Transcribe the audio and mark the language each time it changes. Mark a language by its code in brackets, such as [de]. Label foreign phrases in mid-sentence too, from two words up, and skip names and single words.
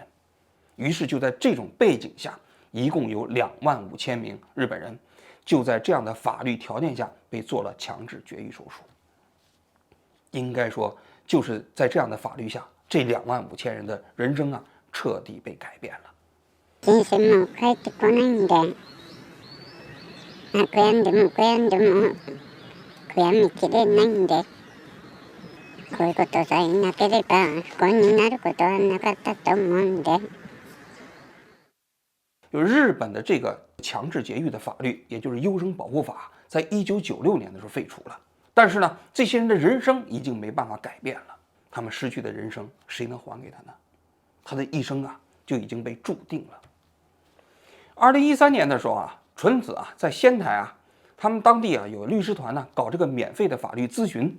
[zh] 于是就在这种背景下，一共有25000名日本人就在这样的法律条件下被做了强制绝育手术。应该说，就是在这样的法律下，这25000人的人生啊，彻底被改变了。 [ja] 人生も帰ってこないんで、悔やんでも悔やんでも悔やみきれないんで、こういうことさえなければ不幸になることはなかったと思うんで。 [zh] 就日本的这个强制绝育的法律，也就是优生保护法，在1996年的时候废除了。但是呢，这些人的人生已经没办法改变了，他们失去的人生，谁能还给他呢？他的一生啊，就已经被注定了。2013年的时候啊，纯子啊在仙台啊，他们当地啊有律师团呢搞这个免费的法律咨询。